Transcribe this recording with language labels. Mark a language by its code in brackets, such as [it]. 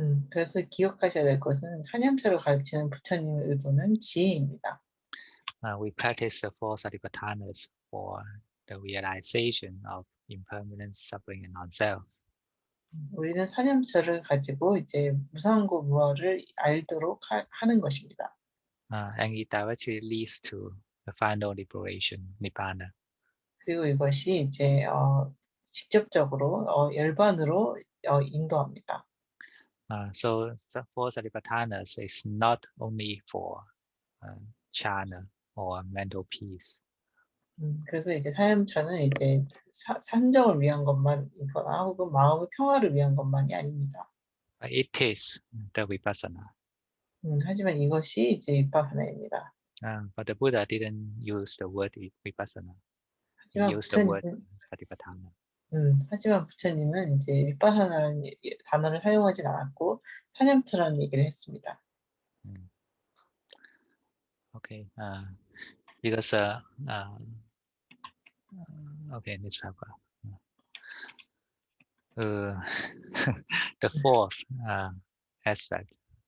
[ko] 그래서 기억하셔야 될 것은 사념처를 가르치는 부처님의 의도는 지혜입니다. [en] We practice the four satipatthanas for the realization of impermanence, suffering, and non-self. [ko] 우리는 사념처를 가지고 이제 무상고 무아를 알도록 하는 것입니다. [en] And it directly leads to the final liberation, nibbana. [ko] 그리고 이것이 이제 직접적으로 열반으로 인도합니다. [en] So four satipatthanas is not only for jhana or mental peace. [ko] 그래서 이제 사념처는 이제 산정을 위한 것만이거나 혹은 마음의 평화를 위한 것만이 아닙니다. [en] It is the vipassana. [ko] 하지만 이것이 이제 위파사나입니다. [en] But the Buddha didn't use the word vipassana. He [ko] 하지만 [en] used the word [ko] 부처님, [en] satipatthana. [ko] 하지만 부처님은 이제 위파사나라는 단어를 사용하진 않았고 사념처라는 얘기를 했습니다. [en] Okay. Because okay, let's talk about the fourth aspect.